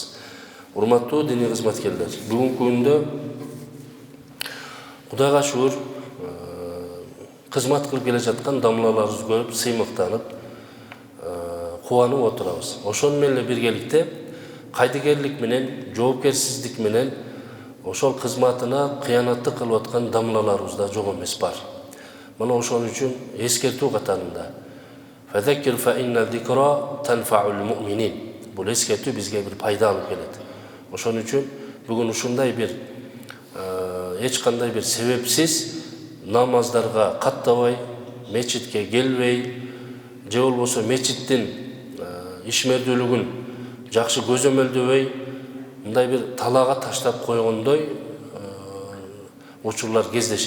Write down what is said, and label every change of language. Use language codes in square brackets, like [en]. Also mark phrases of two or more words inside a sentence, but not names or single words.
[ky] Урматтуу диний кызматкерлер, бүгүнкү күндө Кудайга шүгүр, кызмат кылып келе жаткан дамлаларыбызды көрүп, сыймыктанып, кубанып отурабыз. Ошону менен биргеликте кайдыгерлик менен, жоопкерсиздик менен ошол кызматына кыянаттык кылып аткан дамлаларыбыз да жок эмес бар. Мына ошон үчүн эскертүү катарында [ar] فذكر فإن الذكرى تنفع المؤمنين. [ky] Бул эскертүү бизге бир пайда алып келет. Ошон үчүн бүгүн ушундай бир эч кандай бир себепсиз намаздарга каттабай, мечитке келбей, же болбосо мечиттин ишмердүүлүгүн жакшы көзөмөлдөбөй, мындай бир талаага таштап койгондой учурлар кездешет.